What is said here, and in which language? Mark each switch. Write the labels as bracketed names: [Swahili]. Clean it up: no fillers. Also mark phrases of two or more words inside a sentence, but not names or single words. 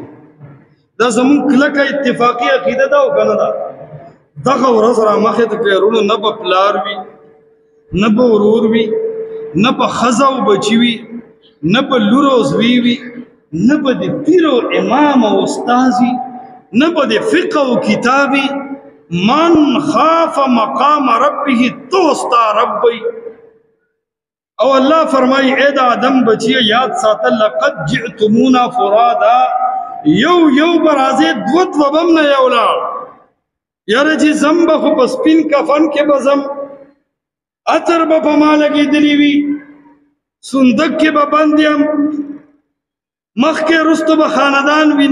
[Pashto] دا زمونږ کلکه اتفاقي عقیده ده او که نه ده؟ دغه ورځ را مخې ته که وروڼو نه به پلار وي، نه به ورور وي، نه به ښځه او بچي وي، نه به لور او زوی وي، نه به د پیر او امام او استاذ وي، نه به د فقه او کتاب وي. [Arabic] من خاف مقام ربه [Pashto] تو ستا رب وي. او الله فرمایي ای د آدم بچیه یاد ساته [Arabic] لقد جئتمونا فرادا، [Pashto] یو یو به راځې دوه دوه به هم نه یو لاړ. یاره چې ځم به خو په سپین کفن کې به ځم، عطر به په ما لګېدلي وي، صندوق کې به بند یم، مخکې وروسته به خاندان وي.